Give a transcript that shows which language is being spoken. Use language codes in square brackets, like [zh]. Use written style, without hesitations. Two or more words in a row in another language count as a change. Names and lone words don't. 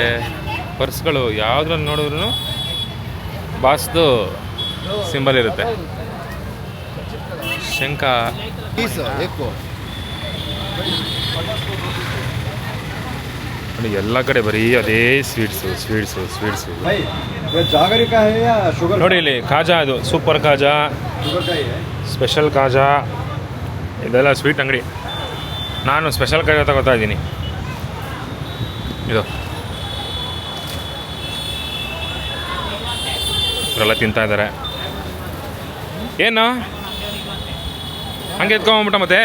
[kn] ಪರ್ಸ್ಗಳು ಯಾವುದ್ರಲ್ಲಿ ನೋಡಿದ್ರು ಬಾಸ್ದು ಸಿಂಬಲ್ ಇರುತ್ತೆ. ಶಂಖ, ನೋಡಿ ಎಲ್ಲ ಕಡೆ ಬರೀ ಅದೇ ಸ್ವೀಟ್ಸು ಸ್ವೀಟ್ಸು ಸ್ವೀಟ್ಸು. [hi] जागरी का है या शुगर? [kn] ನೋಡಿ ಇಲ್ಲಿ ಖಾಜಾ, ಅದು ಸೂಪರ್ ಖಾಜಾ, [hi] शुगर का ही है. [kn] ಸ್ಪೆಷಲ್ ಖಾಜಾ, ಇದೆಲ್ಲ ಸ್ವೀಟ್ ಅಂಗಡಿ. ನಾನು ಸ್ಪೆಷಲ್ ಖಾಜಾ ತಗೋತಾ ಇದ್ದೀನಿ. ಇದು ಇವರೆಲ್ಲ ತಿಂತಾ ಇದ್ದಾರೆ. ಏನು ಹಂಗೆ ಎತ್ಕೊಂಬಿಟ್ಟ ಮತ್ತೆ?